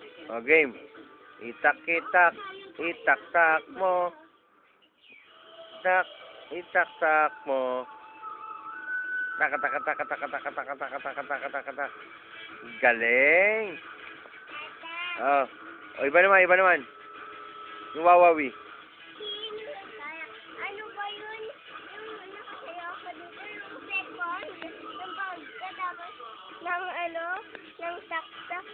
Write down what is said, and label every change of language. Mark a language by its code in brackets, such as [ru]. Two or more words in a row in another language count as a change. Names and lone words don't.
[tl] O, game. Itak-itak. Itak-tak mo. Itak-tak mo. Tak-tak-tak-tak-tak-tak-tak-tak-tak-tak. Galing. Oh. O, iba naman. Yung wawawi. Ano ba yun? Yung nakasayaw ka dito, yung second, yung pagkatapos ng tak-tak.